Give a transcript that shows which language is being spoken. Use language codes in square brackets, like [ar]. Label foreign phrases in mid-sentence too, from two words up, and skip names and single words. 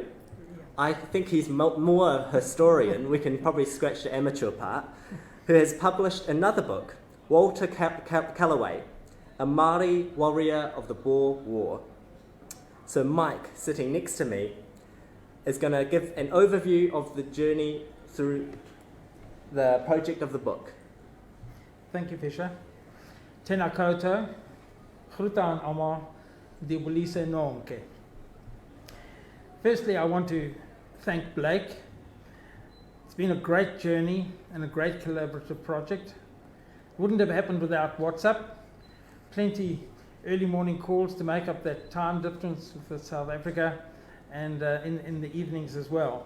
[en] I think he's more a historian, we can probably scratch the amateur part, who has published another book, Walter Calloway, a Māori warrior of the Boer War. So Mike, sitting next to me, is going to give an overview of the journey through the project of the book. Thank you, Fisher. [mi] Tēnā koutou, [af] groeta aan almal, die Bolise noonke. [en] Firstly, I want to thank Blake. It's been a great journey and a great collaborative project. It wouldn't have happened without WhatsApp. Plenty early morning calls to make up that time difference with South Africa, and in the evenings as well.